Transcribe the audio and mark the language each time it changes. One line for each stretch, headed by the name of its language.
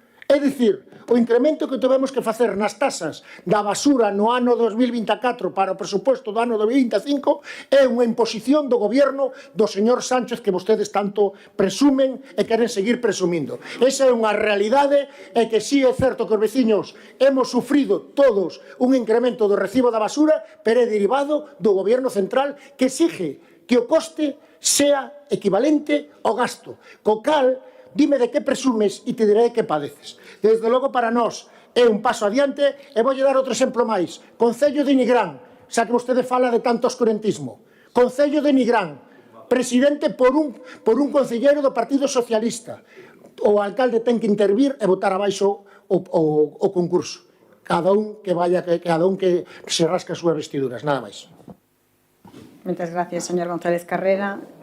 Galician: É dicir, o incremento que tivemos que facer nas tasas da basura no ano 2024 para o presupuesto do ano 2025 é unha imposición do goberno do señor Sánchez que vostedes tanto presumen e queren seguir presumindo. Esa é unha realidade e que sí é certo que os veciños hemos sufrido todos un incremento do recibo da basura, pero é derivado do goberno central que exige que o coste sea equivalente ao gasto. Co cal, dime de que presumes e te diré que padeces. Desde logo, para nós, é un paso adiante e voulle dar outro exemplo máis. Concello de Nigrán, xa que vostede fala de tanto oscurantismo. Concello de Nigrán, presidente por un concelleiro do Partido Socialista. O alcalde ten que intervir e botar abaixo o concurso. Cada un que se rasca as súas vestiduras, nada máis.
Spanish: Muchas gracias, señor González Carrera.